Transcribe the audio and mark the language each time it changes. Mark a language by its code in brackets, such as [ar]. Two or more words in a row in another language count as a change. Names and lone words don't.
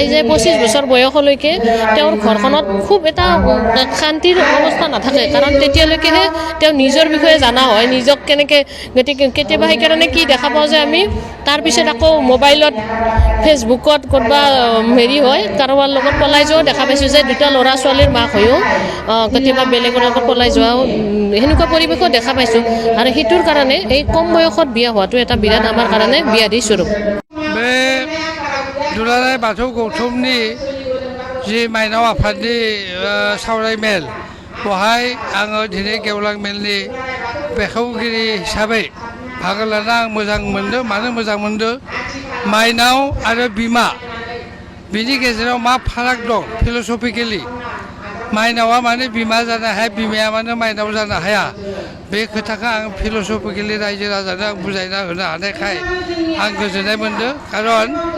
[as] 25 বছৰ বয়সলৈকে তেওঁৰ ঘৰখনত খুব এটা শান্তিৰ অৱস্থা নাথাকে কাৰণ তেতিয়ালৈকেহে তেওঁ নিজৰ বিষয়ে জানা হয় নিজক কেনেকৈ গতিকে কেতিয়াবা সেইকাৰণে কি দেখা পাওঁ যে আমি তাৰপিছত আকৌ মোবাইলত ফেচবুকত ক'ৰবা হেৰি হয় কাৰোবাৰ লগত পলাই যোৱাও দেখা পাইছোঁ যে দুটা ল'ৰা ছোৱালীৰ মাক হৈও কেতিয়াবা বেলেগৰ লগত পলাই যোৱাও সেনেকুৱা পৰিৱেশো দেখা পাইছোঁ আৰু সেইটোৰ কাৰণে এই কম বয়সত বিয়া হোৱাটো এটা বিৰাট আমাৰ কাৰণে ব্যাধি স্বৰূপ [brx] बे दुलाराय बाथौ गौथुमनि जि माइनाव आफादनि सावराय मेल बेवहाय आङो दिनै गेवलां मेलनि बेखेवगिरि हिसाबै बाहागो लाना आं मोजां मोनदों मानो मोजां मोनदों माइनाव आरो बिमा बिनि गेजेराव मा फाराग दं फिल'सफिकेलि माइनावा मानो बिमा जानो हाया बिमाया मानो माइनाव जानो हाया बे खोथाखौ आं फिल'सफिकेलि रायजो राजानो आं बुजायना होनो हानायखाय आं गोजोननाय मोनदों खारन